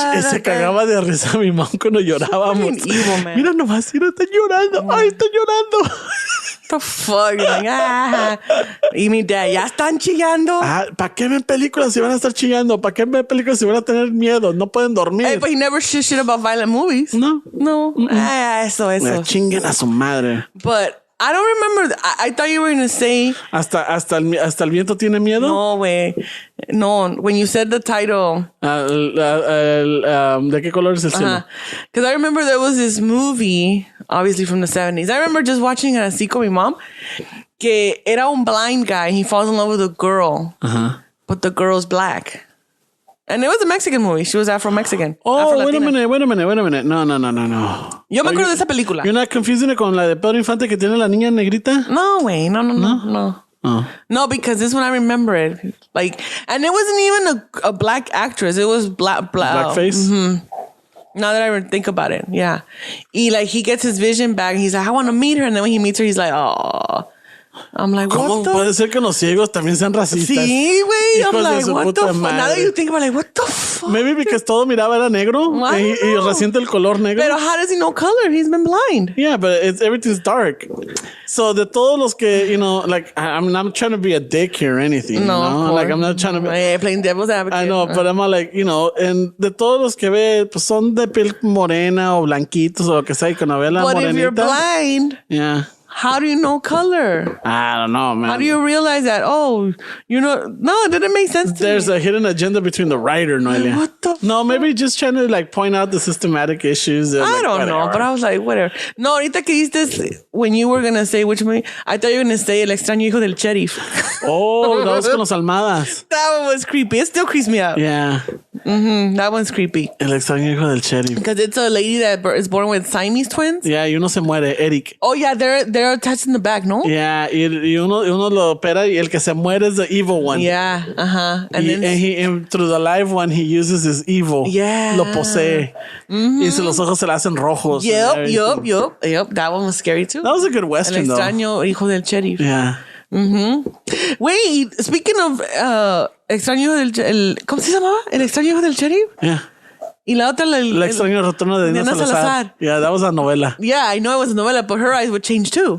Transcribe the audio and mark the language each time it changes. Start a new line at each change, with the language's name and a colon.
Spanish: Se cagaba de risa mi mamá cuando llorábamos.
English: Evil, man.
Spanish: Mira nomás, mira, está llorando. Ay, está llorando.
English: The fuck?
Spanish: Like, Y mi dad, ya están chillando. ¿Para qué ven películas si van a estar chillando? ¿Para qué ven películas si van a tener miedo? No pueden dormir.
English: Hey, but he never shit about violent movies. No.
Spanish: Eso. Chinguen a su madre.
English: But I don't remember. I thought you were going to say...
Spanish: ¿Hasta el viento tiene miedo? No, güey.
English: No, when you said the title...
Spanish: ¿De qué color es el cielo?
English: Because I remember there was this movie, obviously from the 70s. I remember just watching it
Spanish: así con mi mom, que era un
English: blind guy. He falls in love with a girl, but the girl's black. And it was a Mexican movie. She was Afro-Mexican. Oh, wait a minute. No.
Spanish: Yo me acuerdo de esa película.
English: You're not confusing it
Spanish: con la de Pedro Infante que tiene la niña negrita? No, güey. No.
English: Oh. No, because this one I remember it. Like, and it wasn't even a black actress. It was blackface? Now that I think about it, yeah. He gets his vision back. And he's like, I want to meet her. And then when he meets her, he's like, oh. I'm like,
Spanish: ¿Cómo puede ser que los ciegos también sean racistas? Sí, güey.
English: I'm like, what the fuck?
Spanish: Madre.
English: Now that you think about it, like, what the fuck?
Spanish: Maybe because todo miraba era negro y resiente el color negro.
English: Pero how does he know color? He's been blind. Yeah, but everything's dark. So
Spanish: de todos los que,
English: you know, like, I'm not trying to be a dick here or anything. No, you know? Like, I'm not trying to be... playing devil's advocate. I know, but I'm like, you know, and
Spanish: de todos los que ve, pues son de piel morena o blanquitos o lo que sea, y cuando ve la morenita.
English: But if you're blind... Yeah. How do you know color? I don't know, man. How do you realize that? Oh, you know, no, it didn't make sense to There's me. a hidden agenda between the writer, Noelia. What the No, maybe just trying to like point out the systematic issues. I don't know, but I was like, whatever. No,
Spanish: ahorita que dices,
English: when you were going to say which movie, I thought you were going to say El extraño hijo del sheriff. Oh, that was con los Almadas. That one was creepy. It still creeps me out. Yeah. That one's creepy.
Spanish: El extraño hijo del sheriff.
English: Because it's a lady that is born with Siamese twins.
Spanish: Yeah, y uno se muere, Eric.
English: Oh, yeah, they're attached in the back, no?
Spanish: Yeah, y uno lo opera y el que se muere
English: is the evil one. Yeah, uh-huh. And through the live one, he uses his evil. Yeah.
Spanish: Lo posee. Y los ojos se le hacen rojos.
English: Yep. That one was scary too. That was a good Western,
Spanish: El extraño hijo del sheriff.
English: Yeah. Wait, speaking of extraño del...
Spanish: ¿Cómo se llamaba? El extraño hijo del sheriff.
English: Yeah.
Spanish: Y la otra...
English: El extraño retorno de Dina Salazar. Yeah, that was a novela. Yeah, I know it was a novela, but her eyes would change too.